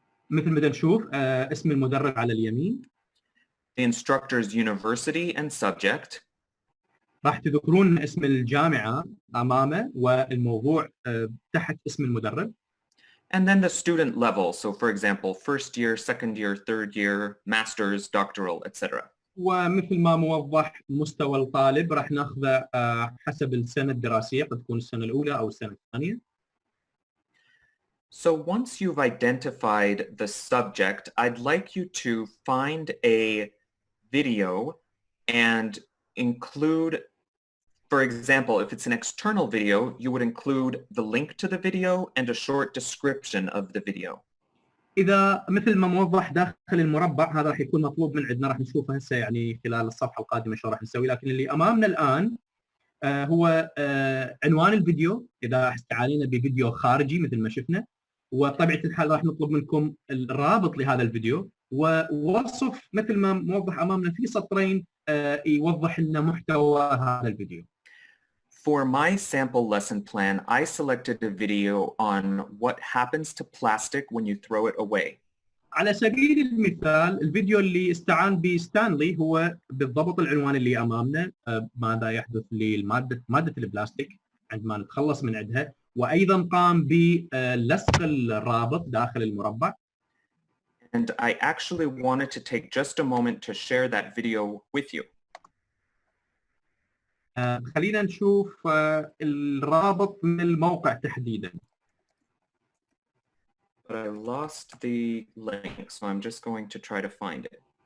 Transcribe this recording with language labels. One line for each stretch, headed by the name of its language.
Arabic: مثل ما نشوف اسم المدرب على اليمين.
English: The instructor's university and subject.
Arabic: راح تذكرون اسم الجامعة أمامه والموضوع تحت اسم المدرب.
English: And then the student level. So for example, first year, second year, third year, master's, doctoral, etc.
Arabic: ومثل ما موضح مستوى الطالب راح ناخذه حسب السنة الدراسية، قد تكون السنة الأولى أو السنة الثانية.
English: So once you've identified the subject, I'd like you to find a video and include, for example, if it's an external video, you would include the link to the video and a short description of the video.
Arabic: إذا مثل ما موضح داخل المربع هذا راح يكون مطلوب من عندنا، راح نشوفه هسه يعني خلال الصفحة القادمة شو راح نسوي، لكن اللي أمامنا الآن هو عنوان الفيديو إذا استعانينا بفيديو خارجي مثل ما شفنا، وبطبيعة الحال راح نطلب منكم الرابط لهذا الفيديو ووصف مثل ما موضح أمامنا في سطرين يوضح لنا محتوى هذا الفيديو.
English: For my sample lesson plan, I selected a video on what happens to plastic when you throw it away.
Arabic: على سبيل المثال الفيديو اللي استعان به ستانلي هو بالضبط العنوان اللي أمامنا، ماذا يحدث لمادة البلاستيك عندما نتخلص من عندها، وأيضا قام بلصق الرابط داخل المربع.
English: And I actually wanted to take just a moment to share that video with you.
Arabic: خلينا نشوف الرابط من الموقع تحديدا.
English: But I lost the link, so I'm just going to try to find it.